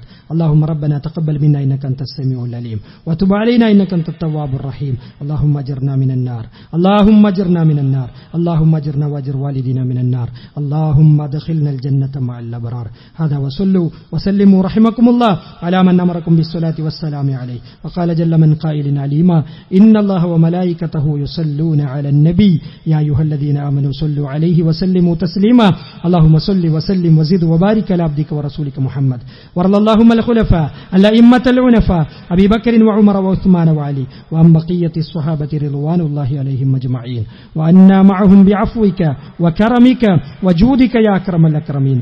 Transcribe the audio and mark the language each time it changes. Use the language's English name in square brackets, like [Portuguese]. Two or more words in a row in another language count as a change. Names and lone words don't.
[Arabic] اللهم ربنا تقبل منا إنك أنت السميع العليم وتب علينا إنك أنت التواب الرحيم. اللهم أجرنا من النار اللهم أجرنا من النار اللهم أجرنا وأجر والدينا من النار اللهم أدخلنا الجنة مع الأبرار. هذا وصلوا وسلموا رحمكم الله على من أمركم بالصلاة والسلام عليه وقال جل من قائل عليما إن الله وملائكته يصلون على النبي يا أيها الذين آمنوا صلوا عليه وسلموا تسليما اللهم صل وسلم وزد وبارك على عبدك ورسولك محمد وارض اللهم الخلفاء الأئمة العنفاء أبي بكر وعمر وعثمان وعلي وعن بقية الصحابة رضوان الله عليهم أجمعين وأنا معهم بعفوك وكرمك وجودك يا أكرم الأكرمين.